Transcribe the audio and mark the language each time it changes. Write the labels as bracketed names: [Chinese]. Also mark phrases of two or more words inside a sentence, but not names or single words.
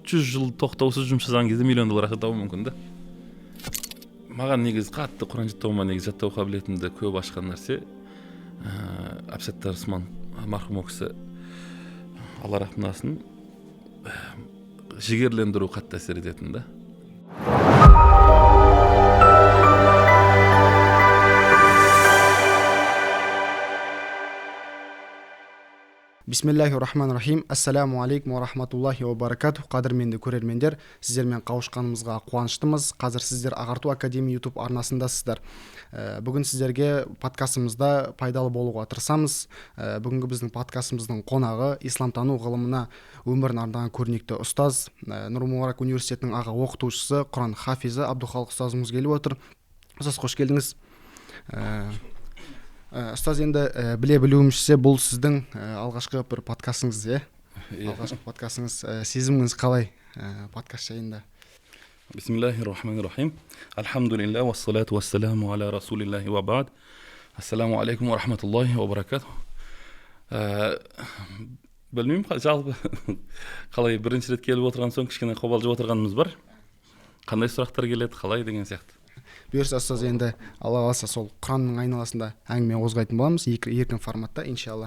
[Kazakh] 100 жыл тоқтаусыз жұмыс жасаған кезде $1 миллион ақша табу мүмкін да. Маған негізі қатты Құран жаттауыма негізі жаттау қабілетімді көп ашқан нәрсе Әбсаттар Рысман марқұм ол кісі, Алла рахмасын, жігерлендіру қатты әсер ететін да. [Arabic] بسم الله الرحمن الرحيم. السلام عليكم ورحمة الله وبركاته. [Kazakh] Қадірменді көрермендер, сіздермен қауышқанымызға қуаныштымыз. Қазір сіздер Ағарту Академия YouTube арнасындасыздар. Бүгін сіздерге подкастымызда пайдалы болуға тырысамыз. Бүгінгі біздің подкастымыздың қонағы исламтану ғылымына өмірін арнаған көрнекті ұстаз, Нұр Мубарак университетінің аға оқытушысы, Құран хафизі Абдухалық ұстазымыз келіп отыр. Ұстаз, қош келдіңіз. Ұстаз, енді біле білуімше бұл сіздің алғашқы бір подкастыңыз, алғашқы подкастыңыз. Сезіміңіз қалай подкаст жайында? [Arabic] بسم الله الرحمن الرحيم. الحمد لله، والصلاة والسلام على رسول الله وبعد. السلام عليكم ورحمة الله وبركاته. [Kazakh] Білмеймін, жалпы қалай бірінші рет келіп отырған соң кішкене қобалжып отырғанымыз бар. Қандай сұрақтар келеді, қалай деген сияқты. Бұйырса, ұстаз, енді Алла қаласа сол Құранның айналасында әңгіме қозғайтын боламыз, еркін форматта, иншалла.